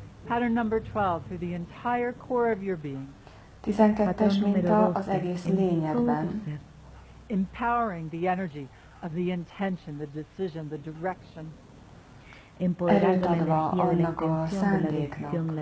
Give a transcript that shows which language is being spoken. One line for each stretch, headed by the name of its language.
English: Pattern number 12, through the entire core of your being.
Hungarian: 12-es minta az egész lényedben.
English: Empowering the energy of the intention, the decision, the direction.
Hungarian: Erőt adva annak a szándéknak,